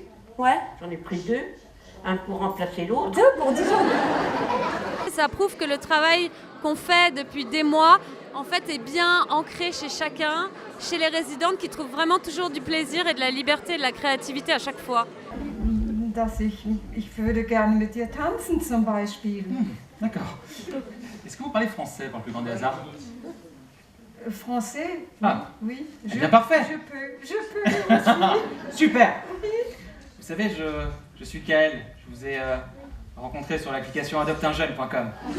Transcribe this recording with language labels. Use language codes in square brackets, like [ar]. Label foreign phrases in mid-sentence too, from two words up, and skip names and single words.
[fr] Ouais. J'en ai pris 2, un pour remplacer l'autre. 2 pour 10 jours. ça prouve que le travail qu'on fait depuis des mois, en fait, est bien ancré chez chacun, chez les résidentes qui trouvent vraiment toujours du plaisir et de la liberté et de la créativité à chaque fois. [de] Ich würde gerne mit dir tanzen zum Beispiel. [fr] D'accord. Est-ce que vous parlez français par le plus grand des hasards? Français? Ah. Oui. Eh bien, parfait. Je peux aussi. Super. Vous savez, je suis Kael. Je vous ai rencontré sur l'application adopteunjeune.com.